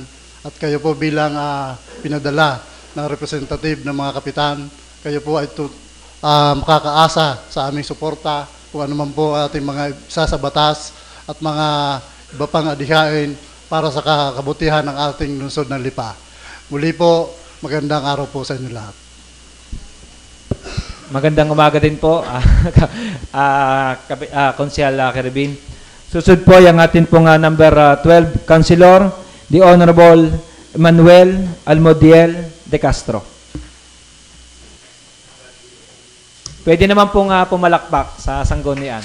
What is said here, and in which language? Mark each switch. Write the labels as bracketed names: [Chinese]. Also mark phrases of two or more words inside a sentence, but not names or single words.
[Filipino] At kayo po bilang pinadala ng representative ng mga kapitan, kayo po ay makakaasa sa aming suporta kung ano man po ating mga isa sa batas at mga iba pang adihain para sa kabutihan ng ating lungsod ng Lipa. Muli po, magandang araw po sa inyo lahat. Magandang umaga din po, Konsyal Querubin. Susunod po yung atin pong number 12, Councilor, [English] the Honorable [Filipino] Manuel Almodiel de Castro. Pwede naman pong pumalakpak sa sanggunian.